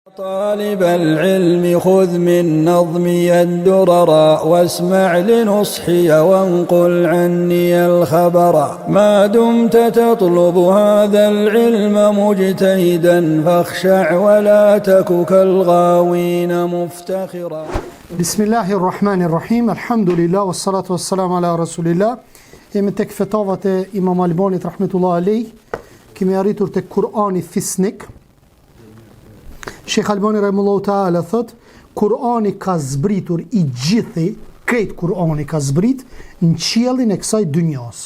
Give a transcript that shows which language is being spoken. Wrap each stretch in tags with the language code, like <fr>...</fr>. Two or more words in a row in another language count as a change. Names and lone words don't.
<ar>طالب العلم خذ من نظمي الدرر واسمع لنصحي وانقل عني الخبر ما دمت تطلب هذا العلم مجتهدا فاخشع ولا تك كالغاوين مفتخرا. بسم الله الرحمن الرحيم الحمد لله والصلاة والسلام على رسول الله.</ar> <sq>Jemi tek fetavat e Imam Albanit</sq> <ar>رحمة الله عليه.</ar> <sq>Kemi arritur tek Kur'ani fisnik. Sheikh Albani</sq> <ar>رحمه الله تعالى</ar> <sq>thot, Kur'ani ka zbritur I gjithi, krejt Kur'ani ka zbrit në qiellin e kësaj dynjas.</sq>